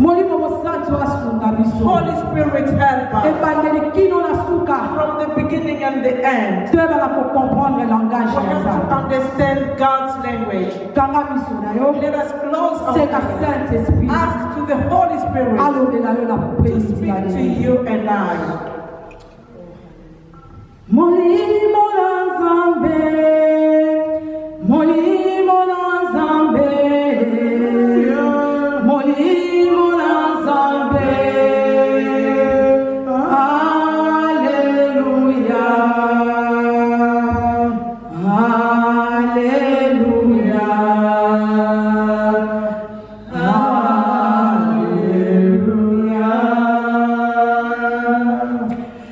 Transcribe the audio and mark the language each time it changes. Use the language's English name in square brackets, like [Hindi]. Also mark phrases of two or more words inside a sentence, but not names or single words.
[English] Holy Spirit, help us from the beginning and the end. We have to understand God's language. Let us close our eyes. Ask to the Holy Spirit to speak to you and I. [Lingala] Molimo na Zambe, Molimo na Zambe, Molimo na Zambe, Hallelujah, Hallelujah, Hallelujah.